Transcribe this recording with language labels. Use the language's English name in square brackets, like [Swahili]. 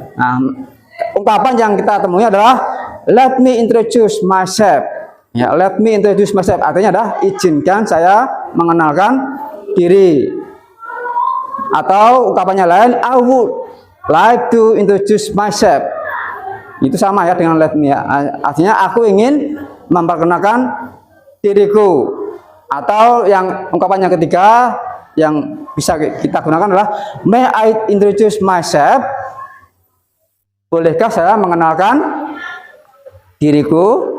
[Indonesian] Nah, ungkapan yang kita temui adalah [English] let me introduce myself. [Indonesian] Ya, [English] let me introduce myself [Indonesian] artinya adalah izinkan saya mengenalkan diri. Atau ungkapannya lain, [English] I would like to introduce myself. [Indonesian] Itu sama ya dengan let me ya. Artinya aku ingin memperkenalkan diriku. Atau yang ungkapan yang ketiga yang bisa kita gunakan adalah [English] may I introduce myself. [Indonesian] Bolehkah saya mengenalkan diriku?